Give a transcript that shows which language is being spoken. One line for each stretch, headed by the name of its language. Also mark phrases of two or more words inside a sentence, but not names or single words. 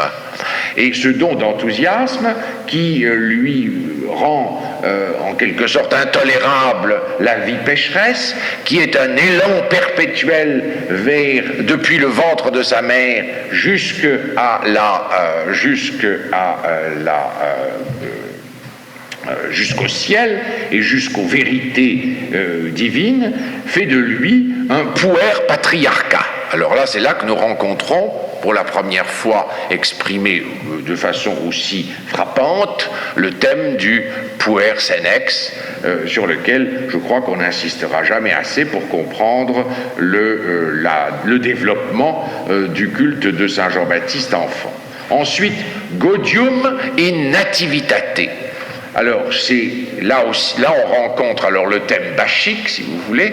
French: Et ce don d'enthousiasme qui lui rend en quelque sorte intolérable la vie pécheresse, qui est un élan perpétuel depuis le ventre de sa mère jusqu'au ciel et jusqu'aux vérités divines, fait de lui un puer patriarcat. Alors là, c'est là que nous rencontrons, pour la première fois exprimé de façon aussi frappante, le thème du
Latin: puer senex,
French: sur lequel je crois qu'on n'insistera jamais assez pour comprendre le développement du culte de Saint Jean-Baptiste enfant. Ensuite,
Latin: Gaudium in Nativitate.
French: Alors, là on rencontre alors le thème bachique, si vous voulez.